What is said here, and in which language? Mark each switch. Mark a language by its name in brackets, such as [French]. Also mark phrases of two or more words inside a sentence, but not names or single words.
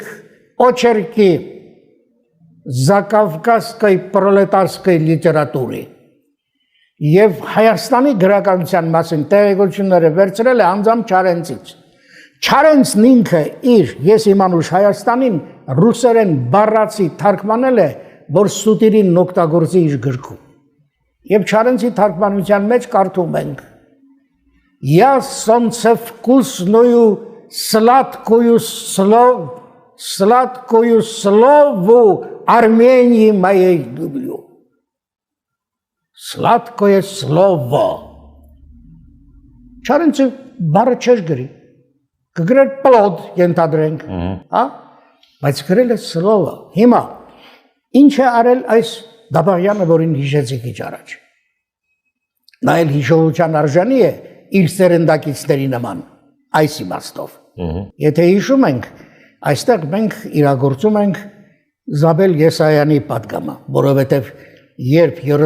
[Russian] Очерки закавказской пролетарской литературы [Armenian] եւ Հայաստանի գրականության մասին տեղեկությունները վերցրել է անձամբ Չարենցից։ Չարենցն ինքը իր ես իմ անուշ Հայաստանին ռուսերեն բառացի թարգմանել է, որ Սուտիրին օգտագործի իր գրքում։ Եվ Չարենցի թարգմանության մեջ կարդում ենք. [Russian] Я солнце вкусную сладкую слову Армении моей люблю. Сладкое слово. [Armenian] Չարենցը բառը չէր գրի, կգրել պլոդ ենթադրենք, բայց գրել է слово։ Հիմա ինչ է արել այս Դաբաղյանը, որին հիշեցի քիչ առաջ։ Նա էլ հիշողության արժանի է իր սերնդակիցների նման, այս իմաստով։ Եթե հիշում ենք, այստեղ մենք իրագործում ենք Զաբել Եսայանի պատգամը, որովհետև երբ